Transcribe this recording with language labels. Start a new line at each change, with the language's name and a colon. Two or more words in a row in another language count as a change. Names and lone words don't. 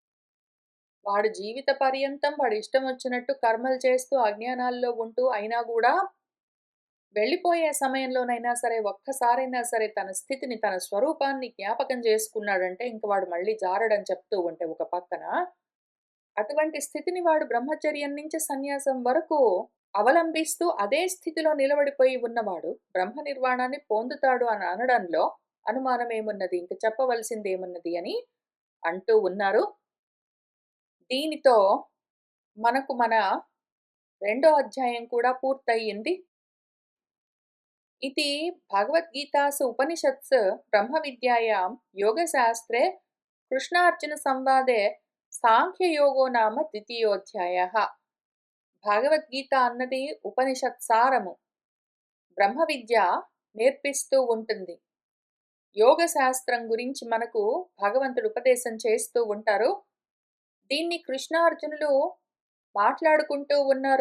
Telugu: వాడు జీవిత పర్యంతం వాడు ఇష్టం వచ్చినట్టు కర్మలు చేస్తూ అజ్ఞానాల్లో ఉంటూ అయినా కూడా వెళ్ళిపోయే సమయంలోనైనా సరే ఒక్కసారైనా సరే తన స్థితిని, తన స్వరూపాన్ని జ్ఞాపకం చేసుకున్నాడంటే ఇంక వాడు మళ్ళీ జారడని చెప్తూ ఉంటే ఒక పక్కన అటువంటి స్థితిని వాడు బ్రహ్మచర్యం నుంచి సన్యాసం వరకు అవలంబిస్తూ అదే స్థితిలో నిలబడిపోయి ఉన్నవాడు బ్రహ్మ నిర్వాణాన్ని పొందుతాడు అని అనడంలో అనుమానమేమున్నది? ఇంక చెప్పవలసిందేమున్నది అని అంటూ ఉన్నారు. దీనితో మనకు మన రెండో అధ్యాయం కూడా పూర్తయింది.
Sanskrit: इति भगवद्गीतासु उपनिषत्सु ब्रह्मविद्यायां योगशास्त्रे कृष्णार्जुनसंवादे సాంఖ్యయోగో నామ ద్వితీయోధ్యాయః.
Telugu: భగవద్గీత అన్నది ఉపనిషత్ సారము. బ్రహ్మ విద్య నేర్పిస్తూ ఉంటుంది. యోగ శాస్త్రం గురించి మనకు భగవంతుడు ఉపదేశం చేస్తూ ఉంటారు. దీన్ని కృష్ణార్జునులు మాట్లాడుకుంటూ ఉన్నారు.